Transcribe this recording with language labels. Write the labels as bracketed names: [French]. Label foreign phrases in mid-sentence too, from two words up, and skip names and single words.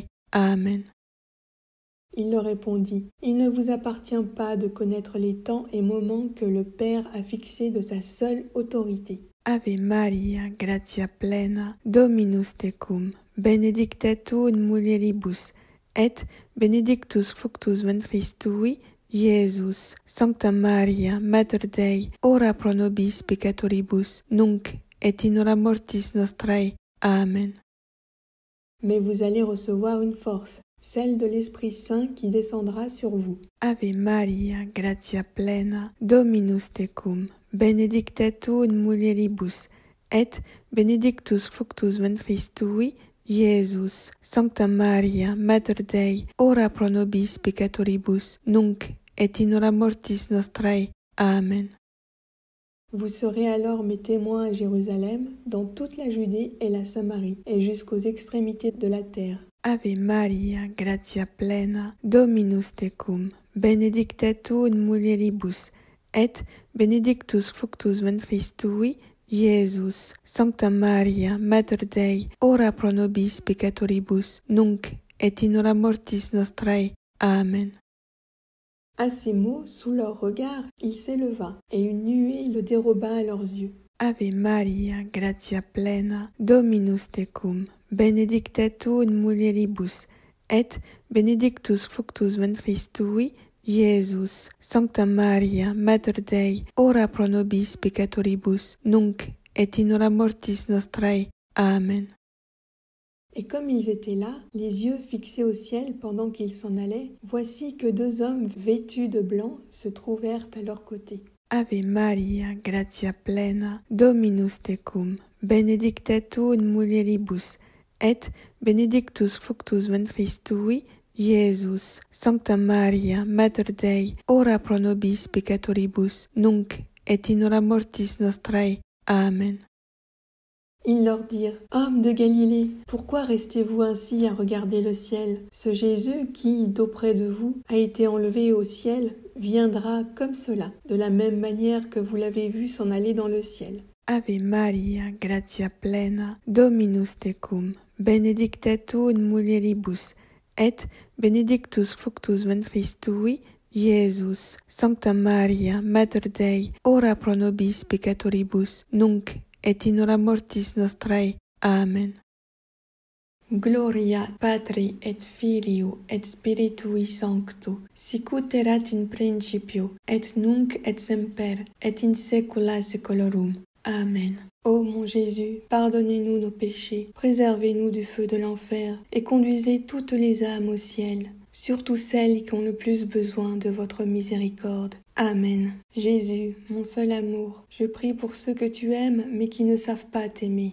[French] Amen. Il leur répondit, « Il ne vous appartient pas de connaître les temps et moments que le Père a fixés de sa seule autorité. » [Latin] Ave Maria, gratia plena, Dominus tecum, benedicta tu in mulieribus, et benedictus fructus ventris tui, Iesus. Sancta Maria, Mater Dei, ora pro nobis peccatoribus, nunc et in hora mortis nostrae. Amen. [French] Mais vous allez recevoir une force, celle de l'Esprit Saint qui descendra sur vous. [Latin] Ave Maria, gratia plena, Dominus tecum, benedicta tu in mulieribus, et benedictus fructus ventris tui, Iesus. Sancta Maria, Mater Dei, ora pro nobis peccatoribus, nunc et in hora mortis nostrae. Amen. [French] Vous serez alors mes témoins à Jérusalem, dans toute la Judée et la Samarie, et jusqu'aux extrémités de la terre. [Latin] Ave Maria, gratia plena, Dominus tecum, benedicta tu in mulieribus, et benedictus fructus ventris tui, Iesus. Sancta Maria, Mater Dei, ora pro nobis peccatoribus, nunc et in hora mortis nostrae. Amen. [French] À ces mots, sous leur regard, il s'éleva, et une nuée le déroba à leurs yeux. [Latin] Ave Maria, gratia plena, Dominus tecum, benedicta tu in mulieribus, et benedictus fructus ventris tui, Iesus. Sancta Maria, Mater Dei, ora pro nobis peccatoribus, nunc et in hora mortis nostrae. Amen. [French] Et comme ils étaient là, les yeux fixés au ciel pendant qu'ils s'en allaient, voici que deux hommes vêtus de blanc se trouvèrent à leur côté. [Latin] Ave Maria, gratia plena, Dominus tecum, benedicta tu in mulieribus, et benedictus fructus ventris tui, Iesus. Sancta Maria, Mater Dei, ora pro nobis peccatoribus, nunc et in hora mortis nostrae. Amen. [French] Ils leur dirent, « Hommes de Galilée, pourquoi restez-vous ainsi à regarder le ciel? Ce Jésus qui, d'auprès de vous, a été enlevé au ciel, viendra comme cela, de la même manière que vous l'avez vu s'en aller dans le ciel. » [Latin] Ave Maria, gratia plena, Dominus tecum, benedicta tu in mulieribus, et benedictus fructus ventris tui, Iesus. Sancta Maria, Mater Dei, ora pro nobis peccatoribus, nunc et in hora mortis nostrae. Amen. Gloria Patri et Filio et Spiritui Sancto, sicut erat in principio, et nunc et semper, et in saecula saeculorum. Amen. [French] Ô mon Jésus, pardonnez-nous nos péchés, préservez-nous du feu de l'enfer, et conduisez toutes les âmes au ciel, surtout celles qui ont le plus besoin de votre miséricorde. Amen. Jésus, mon seul amour, je prie pour ceux que tu aimes mais qui ne savent pas t'aimer.